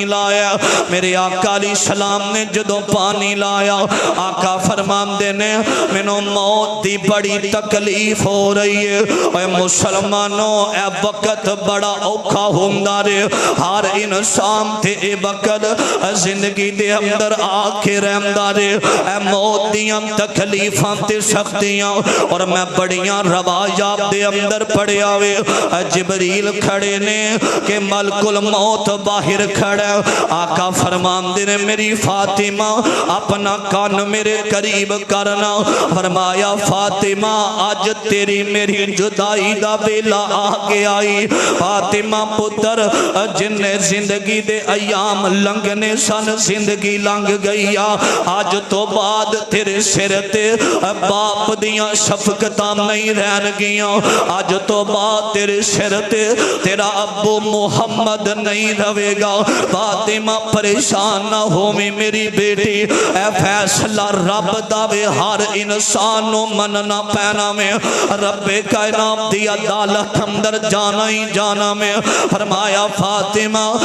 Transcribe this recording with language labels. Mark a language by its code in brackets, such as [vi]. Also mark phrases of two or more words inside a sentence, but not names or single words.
[pa] لایا میرے آقا [ar] علیہ السلام [pa] نے جدو پانی لایا آقا فرماندے نے منو موت دی بڑی تکلیف ہو رہی ہے اے مسلمانوں اے وقت بڑا اوکھا ہوندہ رہے ہر انسان تے اے وقت زندگی دے اندر آکے رہندہ رہے اے موت دیاں تکلیفاں تے سختیاں اور میں بڑیاں روایات دے اندر پڑے آوے جبریل کھڑے نے کہ ملک الموت باہر کھڑا آقا فرماندے نے میری فاطمہ اپنا کان میرے قریب کرنا فرمایا فاطمہ آج تیری میری جدائی دا ویلا آگے آئی فاطمہ پتر جن زندگی دے ایام لنگنے سن زندگی لنگ گئی آج تو بعد تیرے سر تے باپ دیاں شفقتاں نہیں رہن گیاں آج تو بعد تیرے سر تے تیرا ابو محمد نہیں روے گا فاطمہ پریشان نہ ہومی میری بیٹی اے فیصلہ رب داوے ہر انسانوں مننا پینا میں رب کائنات دی عدالت اندر جانا ہی جانا میں فرمایا فاطمہ